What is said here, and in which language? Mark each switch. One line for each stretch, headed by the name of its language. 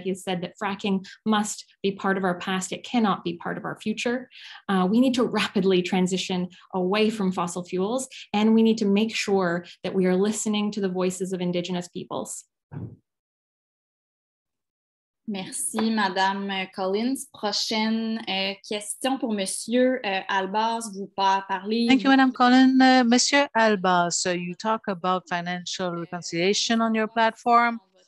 English: He has said that fracking must be part of our past. It cannot be part of our future. We need to rapidly transition away from fossil fuels, and we need to make sure that we are listening to the voices of Indigenous peoples.
French: Merci, Madame Collins. Prochaine question pour Monsieur Albas. Vous parlez.
English: Thank you, Madame Collins. Monsieur Albas, so you talk about financial reconciliation on your platform.